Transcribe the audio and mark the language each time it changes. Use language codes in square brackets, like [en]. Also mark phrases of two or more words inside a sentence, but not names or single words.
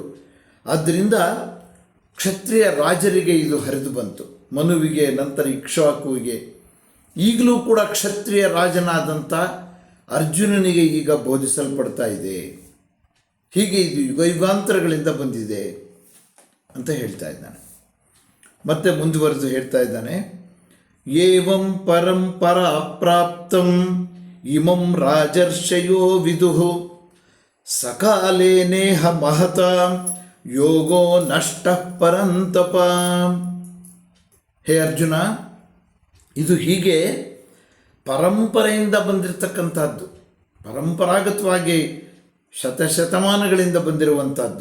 [kn] ಆದ್ದರಿಂದ ಕ್ಷತ್ರಿಯ ರಾಜರಿಗೆ ಇದು ಹರಿದು ಬಂತು, ಮನುವಿಗೆ, ನಂತರ ಇಕ್ಷ್ವಾಕುವಿಗೆ. ಈಗಲೂ ಕೂಡ ಕ್ಷತ್ರಿಯ ರಾಜನಾದಂಥ ಅರ್ಜುನನಿಗೆ ಈಗ ಬೋಧಿಸಲ್ಪಡ್ತಾ ಇದೆ. ಹೀಗೆ ಇದು ಯುಗ ಯುಗಾಂತರಗಳಿಂದ ಬಂದಿದೆ ಅಂತ ಹೇಳ್ತಾ ಇದ್ದಾನೆ. ಮತ್ತೆ ಮುಂದುವರೆದು ಹೇಳ್ತಾ ಇದ್ದಾನೆ, [sa] ಏವಂ ಪರಂಪರಾ ಪ್ರಾಪ್ತಂ ಇಮಂ ರಾಜರ್ಷಯೋ ವಿದುಃ ಸಕಾಲೇ ನೇಹ ಮಹತ ಯೋಗೋ ನಷ್ಟ ಪರಂತಪ. [kn] ಹೇ ಅರ್ಜುನ, ಇದು ಹೀಗೆ ಪರಂಪರೆಯಿಂದ ಬಂದಿರತಕ್ಕಂಥದ್ದು, ಪರಂಪರಾಗತವಾಗಿ ಶತಶತಮಾನಗಳಿಂದ ಬಂದಿರುವಂಥದ್ದು.